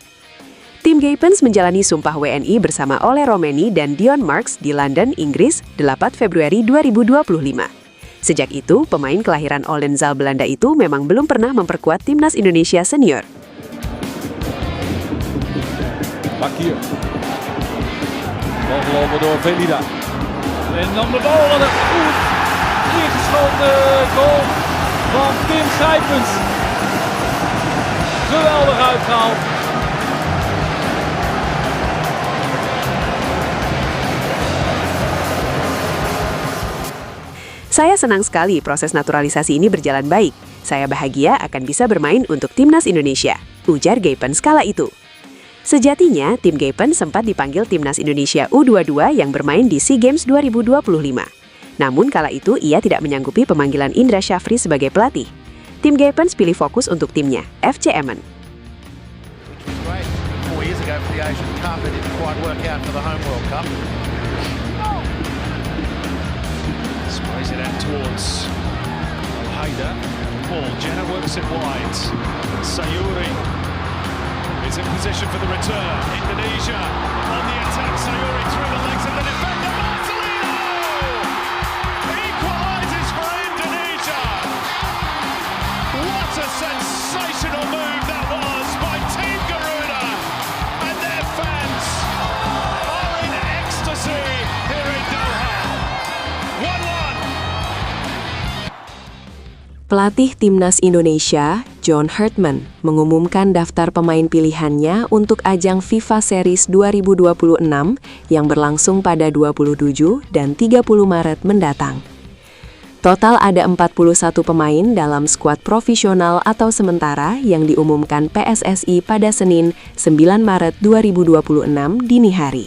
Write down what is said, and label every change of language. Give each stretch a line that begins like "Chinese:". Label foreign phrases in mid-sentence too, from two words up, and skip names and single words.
Indonesian: Tim Gapens menjalani sumpah WNI bersama Ole Romeni dan Dion Marks di London, Inggris, 8 Februari 2025. Sejak itu, pemain kelahiran Oldenzaal Belanda itu memang belum pernah memperkuat Timnas Indonesia senior.
Dutch: Bakir. Opgelopen door Velida. En dan de bal en een goed ingeschoten goal van Tim Schijpens. Geweldig uitgehaald.
Indonesian: Saya senang sekali proses naturalisasi ini berjalan baik. Saya bahagia akan bisa bermain untuk Timnas Indonesia, ujar Gapens kala itu. Sejatinya, tim Gapens sempat dipanggil Timnas Indonesia U22 yang bermain di SEA Games 2025. Namun kala itu ia tidak menyanggupi pemanggilan Indra Syafri sebagai pelatih. Tim Gapens pilih fokus untuk timnya, FC Emmen.
English: Sprays it out towards Haida. Paul Jenner works it wide. Sayuri is in position for the return. Indonesia on the attack. Sayuri through the legs of the defender. Marcelino equalises for Indonesia. What a sensational move that was by Team Garuda, and their fans are in ecstasy here in Doha. 1-1.
Indonesian: Pelatih Timnas Indonesia, John Hartman, mengumumkan daftar pemain pilihannya untuk ajang FIFA Series 2026 yang berlangsung pada 27 dan 30 Maret mendatang. Total ada 41 pemain dalam skuad profesional atau sementara yang diumumkan PSSI pada Senin 9 Maret 2026 dini hari.